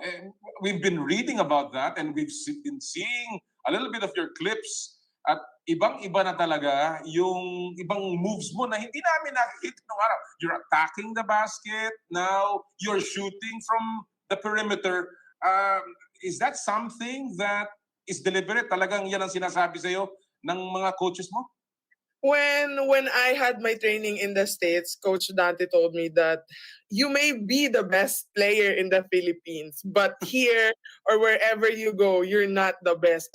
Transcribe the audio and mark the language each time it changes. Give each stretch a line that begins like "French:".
English: And we've been reading about that and we've been seeing a little bit of your clips
Filipino: at ibang-iba na talaga yung ibang moves mo na hindi namin nakikita nung araw.
English: You're attacking the basket, now you're shooting from the perimeter. Is that something that is deliberate?
Filipino: Talagang yan ang sinasabi sa'yo ng mga coaches mo?
English: When I had my training in the States, Coach Dante told me that you may be the best player in the Philippines, but here or wherever you go, you're not the best.